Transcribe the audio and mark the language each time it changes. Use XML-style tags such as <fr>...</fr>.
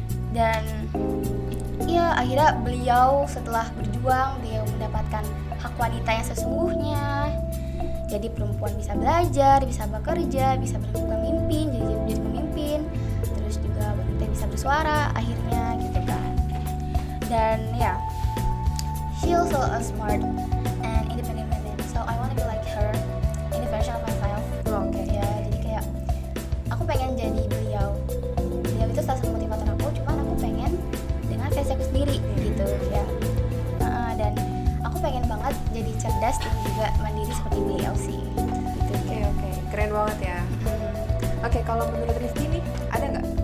<id>Dan ya akhirnya beliau setelah berjuang dia mendapatkan hak wanita yang sesungguhnya. Jadi perempuan bisa belajar, bisa bekerja, bisa berpemimpin, jadi pemimpin. Terus juga wanita bisa bersuara akhirnya gitu kan.</id> <en>Dan ya, she also a smart and independent woman. So I want to be like her in the version of myself.</en> <id>Oke. Ya, jadi kayak aku pengen jadi beliau. Beliau itu salah satu motivator aku, cuman aku pengen dengan versi aku sendiri gitu ya. Dan aku pengen banget jadi cerdas dan juga mandiri seperti beliau sih. Gitu ya. Oke, keren banget ya. Oke, kalau menurut Rifki nih ada nggak?</id>